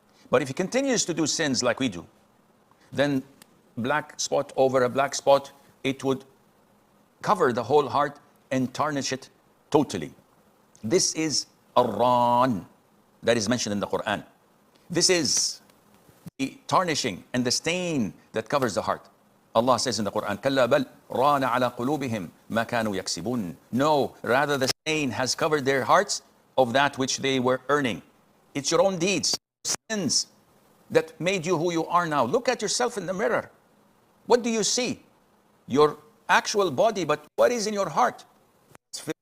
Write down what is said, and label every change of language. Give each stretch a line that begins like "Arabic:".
English: But if he continues to do sins like we do, then black spot over a black spot, it would cover the whole heart and tarnish it totally. This is Ar-Ran that is mentioned in the Quran. This is the tarnishing and the stain that covers the heart. Allah says in the Quran,
Arabic: كَلَّا بَلْ رَانَ عَلَى قُلُوبِهِمْ مَا كَانُوا يَكْسِبُونَ.
English: No, rather the stain has covered their hearts of that which they were earning. It's your own deeds, sins that made you who you are now. Look at yourself in the mirror. What do you see? Your actual body, but what is in your heart? It's filled